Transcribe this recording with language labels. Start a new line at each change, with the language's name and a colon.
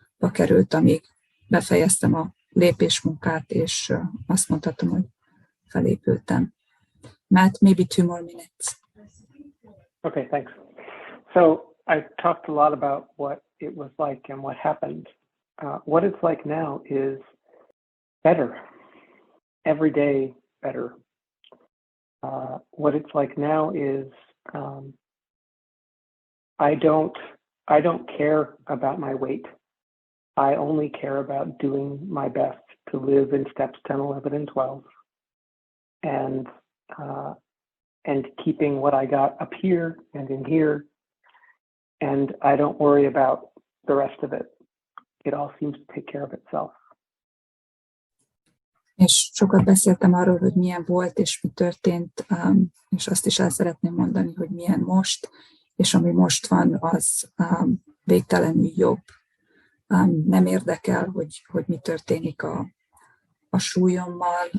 Hungarian: került, amíg befejeztem a lépésmunkát, és azt mondhatom, hogy felépültem.
English: Matt, maybe 2 more minutes. Okay, thanks. So I talked a lot about what it was like and what happened. What it's like now is better. Every day better. What it's like now is I don't care about my weight. I only care about doing my best to live in steps 10, 11, and 12, and keeping what I got up here and in here, and I don't worry about the rest of it. It all seems to take care of itself.
Hungarian: És sokat beszéltem arról, hogy milyen volt és mi történt, és azt is el szeretném mondani, hogy milyen most, és ami most van, az végtelenül jobb. Nem érdekel, hogy mi történik a súlyommal.